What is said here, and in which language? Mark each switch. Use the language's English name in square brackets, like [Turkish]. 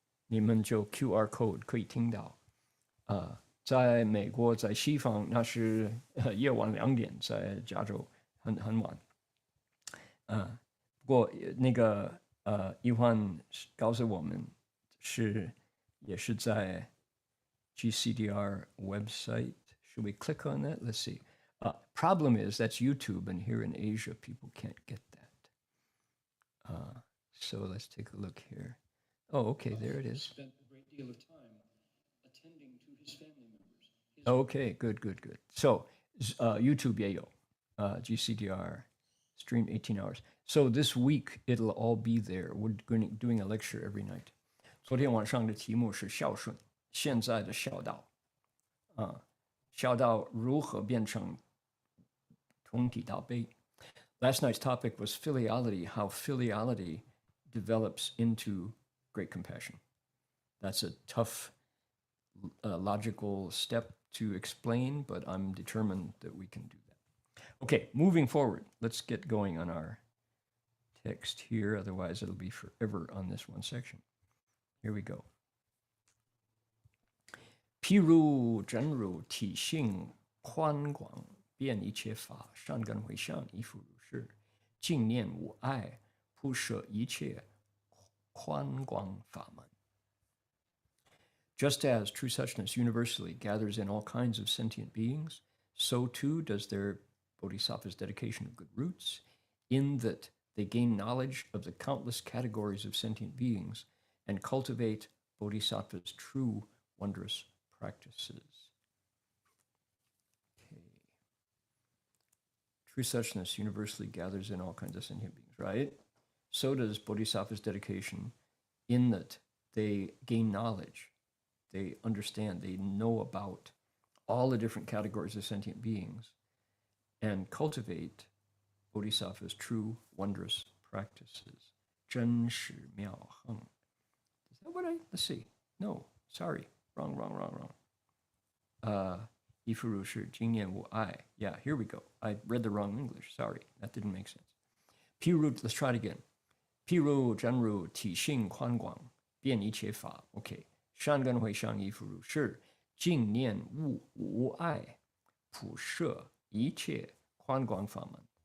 [Chinese] 你们就 QR code 可以听到，在美国，在西方那是夜晚2点，在加州很晚，不过那个一焕告诉我们也是在 GCDR website. [English] Should we click on that? Let's see. Problem is that's YouTube, and here in Asia people can't get that. So let's take a look here. Oh, okay, there it is. Spent a great deal of time attending to his family members. Okay, good. So, YouTube [Chinese] 也有, [English] GCDR, stream 18 hours. So this week, it'll all be there. We're doing a lecture every night. [Chinese] 昨天晚上的题目是孝顺，现在的孝道。孝道如何变成同体大悲。 [English] Last night's topic was filiality, how filiality develops into great compassion. That's a tough logical step to explain, but I'm determined that we can do that. Okay, moving forward, let's get going on our text here. Otherwise, it'll be forever on this one section. Here we go. [Chinese] 譬如真如体性宽广，遍一切法，善根回向，亦复如是。净念无碍，普摄一切宽广法门。 [English] Just as true suchness universally gathers in all kinds of sentient beings, so too does their bodhisattva's dedication of good roots, in that they gain knowledge of the countless categories of sentient beings and cultivate bodhisattva's true wondrous practices. Okay. True suchness universally gathers in all kinds of sentient beings, right? So does bodhisattva's dedication, in that they gain knowledge. They understand, they know about all the different categories of sentient beings and cultivate bodhisattva's true wondrous practices. [Chinese] 真实妙恒. [English] Is that what let's see. No, sorry. Wrong. [Chinese] 亦复如是，经验无碍. [English] Yeah, here we go. I read the wrong English. Sorry, that didn't make sense. 譬如, let's try it again. [Chinese] 譬如真如体性宽广，遍一切法.Okay. 善根回向亦复如是，净念无碍，普摄一切宽广法门。